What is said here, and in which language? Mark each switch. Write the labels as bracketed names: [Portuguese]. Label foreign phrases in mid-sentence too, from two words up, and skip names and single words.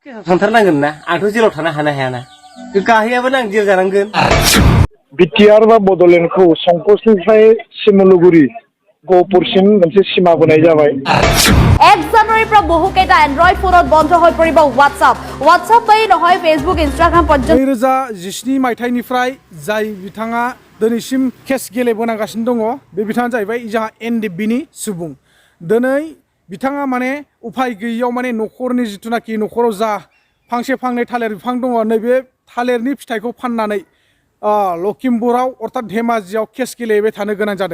[Bodo] थांथारनांगोन ना आंथ' जेराव थानो हायाना गाहैयाबो आं जेल जानांगोन। BTR बा बड'लेण्डखौ संकसनिफ्राय सिमलुगुरि गहपुरसिम मोनसे सिमा बोनाय जाबाय। [Assamese] 1 জানুৱাৰীৰ পৰা বহুকেইটা এন্ড্ৰইড ফোনত বন্ধ হৈ পৰিব হোৱাটছআপ বাই নহয় ফেচবুক ইনষ্টাগ্ৰাম পৰ্যন্ত [Bodo] 2017 मायथाइनिफ्राय जाय बिथाङा दिनैसिम केस गेलेबोनांगासिनो दङ बे बिथाङा जाहैबाय जोंहा NDFBनि सुबुं। दिनै बिथाङा माने उफाय गैयैयाव माने न'खरनि जिथुनाखि न'खराव जा फांसे फांनै थालिर बिफां दङ नैबे थालिरनि फिथाइखौ फाननानै लखिमपुराव अर्थात धेमाजियाव केस गेलेबाय थानो गोनां जादों।